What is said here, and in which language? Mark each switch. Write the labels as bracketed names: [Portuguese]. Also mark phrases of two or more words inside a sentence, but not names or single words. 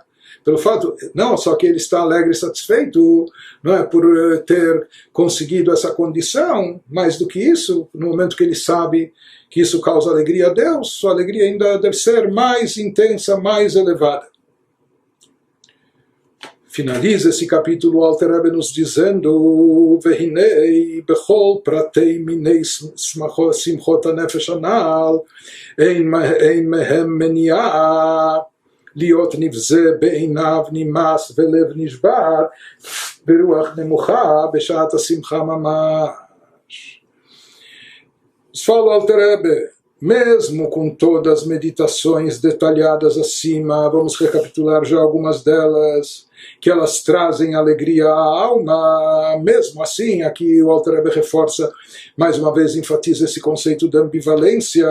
[Portuguese] Pelo fato, não só que ele está alegre e satisfeito, não é por ter conseguido essa condição, mais do que isso, no momento que ele sabe que isso causa alegria a Deus, sua alegria ainda deve ser mais intensa, mais elevada. Finaliza esse capítulo o Alter Rebbe nos dizendo: [Hebrew] והנה בכל פרטי מיני שמחות הנפש הנ"ל אין מהם מניעה להיות נבזה בעיניו נמאס ולב נשבר ברוח נמוכה בשעת השמחה ממש. [Portuguese] Fala o Alter Rebbe, mesmo com todas as meditações detalhadas acima, vamos recapitular já algumas delas, que elas trazem alegria à alma, mesmo assim, aqui o Alter Rebbe reforça, mais uma vez enfatiza esse conceito da ambivalência.